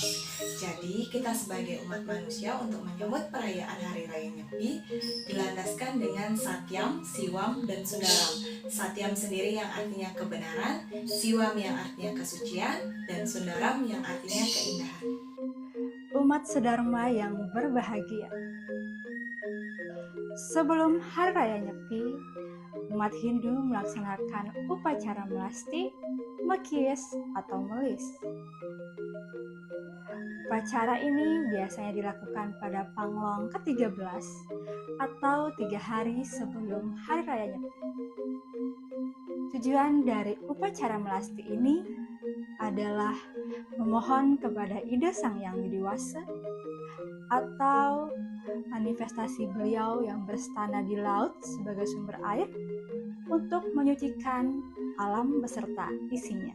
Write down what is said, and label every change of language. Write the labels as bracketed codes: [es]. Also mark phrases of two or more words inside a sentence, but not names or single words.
[id] Jadi kita sebagai umat manusia untuk menyambut perayaan Hari Raya Nyepi dilandaskan dengan Satyam, Siwam, dan Sundaram. Satyam sendiri yang artinya kebenaran, Siwam yang artinya kesucian, dan Sundaram yang artinya keindahan. Umat sedharma yang berbahagia. Sebelum Hari Raya Nyepi, umat Hindu melaksanakan upacara melasti, mekies, atau melis. Upacara ini biasanya dilakukan pada Panglong ke-13 atau 3 hari sebelum Hari Raya Nyepi. Tujuan dari upacara melasti ini adalah memohon kepada Ida Sang Yang Widiwasa atau manifestasi beliau yang berstana di laut sebagai sumber air untuk menyucikan alam beserta isinya.